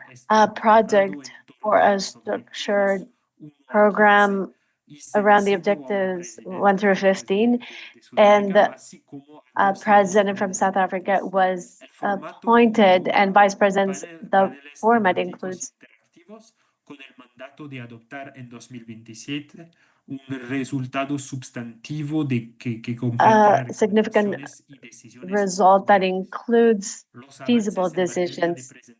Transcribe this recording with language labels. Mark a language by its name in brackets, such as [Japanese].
[English] A project for a structured program around the objectives 1 through 15, and a president from South Africa was appointed, and vice presidents. The format includes [Spanish] con el mandato de adoptar en 2027 un resultado sustantivo que completa [English] significant result that includes feasible decisions.